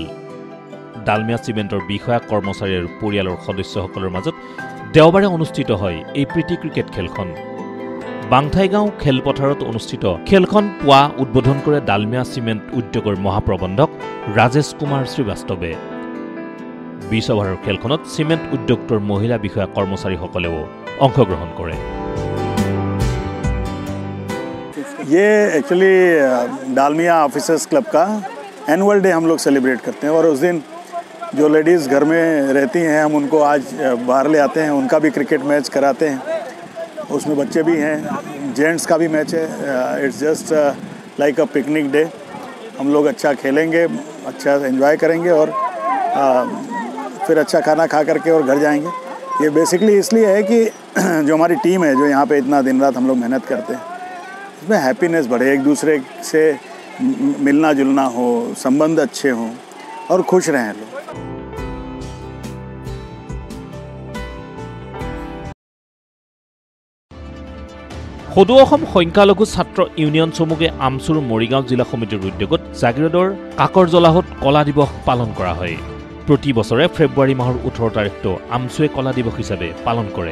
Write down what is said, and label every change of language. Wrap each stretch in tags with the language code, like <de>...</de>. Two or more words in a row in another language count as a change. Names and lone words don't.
<as>ডালমিয়া চিমেণ্টৰ বিষয়া কৰ্মচাৰী আৰু পৰিয়ালৰ সদস্যসকলৰ মাজত দেওবাৰে অনুষ্ঠিত হয় এই প্ৰীতি ক্ৰিকেট খেলখন। বাংথাইগাঁও খেলপথাৰত অনুষ্ঠিত খেলখন পুৱা উদ্বোধন কৰে ডালমিয়া চিমেণ্ট উদ্যোগৰ মহাপ্ৰবন্ধক ৰাজেশ কুমাৰ শ্ৰীবাস্তৱে। 20 অভাৰৰ খেলখনত চিমেণ্ট উদ্যোগটোৰ মহিলা বিষয়া কৰ্মচাৰীসকলেও অংশগ্ৰহণ কৰে।</as> <hi>ये एक्चुअली डालमिया ऑफिसर्स क्लब का</hi> <en>annual day</en> <hi>हम लोग सेलिब्रेट करते हैं और उस दिन जो लेडीज़ घर में रहती हैं हम उनको आज बाहर ले आते हैं, उनका भी क्रिकेट मैच कराते हैं। उसमें बच्चे भी हैं, जेंट्स का भी मैच है।</hi> <en>It's just like a picnic day.</en> <hi>हम लोग अच्छा खेलेंगे, अच्छा एंजॉय करेंगे और फिर अच्छा खाना खा करके और घर जाएंगे। ये बेसिकली इसलिए है कि जो हमारी टीम है जो यहाँ पे इतना दिन रात हम लोग मेहनत करते हैं इसमें हैप्पीनेस बढ़े, एक दूसरे से मिलना जुलना हो, संबंध अच्छे हों और खुश रहें लोग।</hi> <as>সদৌ অসম সংখ্যালঘু ছাত্ৰ ইউনিয়ন চমুকে আমচুৰ মৰিগাঁও জিলা সমিতিৰ উদ্যোগত জাগিৰোডৰ কাকৰজলাহত কলা দিৱস পালন কৰা হয়। প্ৰতি বছৰে ফেব্ৰুৱাৰী মাহৰ 18 তাৰিখটো আমচুৱে কলা দিৱস হিচাপে পালন কৰে।</as>